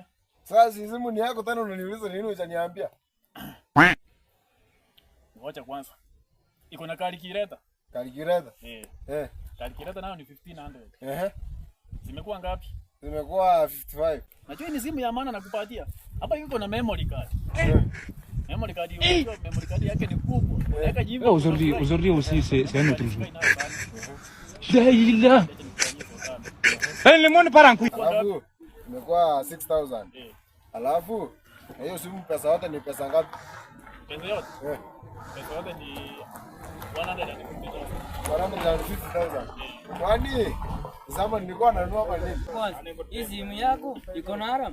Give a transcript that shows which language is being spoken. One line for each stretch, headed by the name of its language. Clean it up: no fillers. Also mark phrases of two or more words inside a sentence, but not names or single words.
Swahili: Sasa simu ni yako tena unaniuliza nini unaniambia? Ngoja kwanza. Iko na calculator. Calculator? Calculator nayo ni 1500. Zimekuwa ngapi? Zimekuwa 55. Najua ni simu ya maana nakupatia. Hapa iko na
English: memory card. Memory card
Swahili: hiyo,
English: memory card
Swahili: yake ni kubwa. Unaweka jibu.
French: Aujourd'hui aussi c'est un autre jour.
Arabic: لا إله.
French: Le monde part en couille.
Swahili: Alafu imekuwa 6000. Alafu hiyo simu pesa yote ni pesa ngapi? Pesa yote? Pesa yote ni 150,000. 150,000. Kwani zama nilikuwa nanunua kwa nini? Hii simu yako iko na haram?